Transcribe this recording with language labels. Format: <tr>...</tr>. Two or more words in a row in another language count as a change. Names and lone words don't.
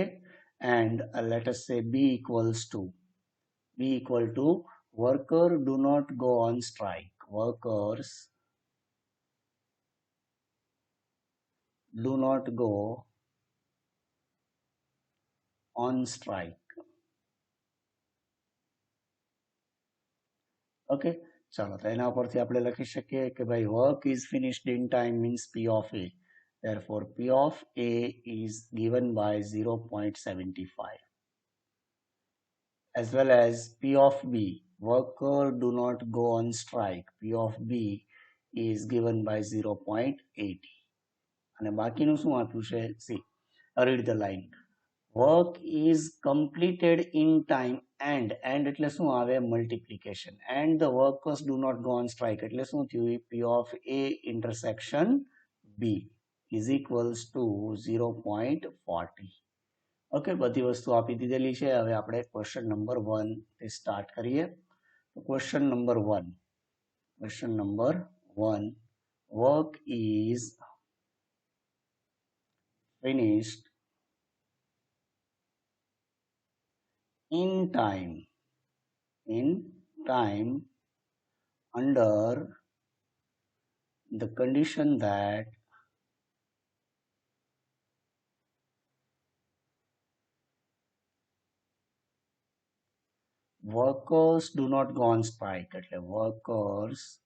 <en>And let us say B equal to worker do not go on strike. Workers do not go on strike. Okay.</en> <gu>ચાલો તો એના ઉપરથી આપણે લખી શકીએ કે ભાઈ</gu> <en>work is finished in time means P of A. Therefore, P of A is given by 0.75. As well as P of B, worker do not go on strike. P of B is given by 0.80.</en> <gu>અને બાકીનું શું આપ્યું છે?</gu> <en>See, read the line. Work is completed in time and</en> <gu>એટલે શું આવે?</gu> <en>Multiplication. And the workers do not go on strike</en> <gu>એટલે શું થયું?</gu> <en>P of A intersection B is equals to 0.40.</en> <gu>ઓકે, બધી વસ્તુ આપી દીધેલી છે. હવે આપણે</gu> <en>question number</en> <gu>1 થી સ્ટાર્ટ કરીએ.</gu> <en>question number 1, work is finished in time under the condition that workers do not go on strike એટલે workers</en>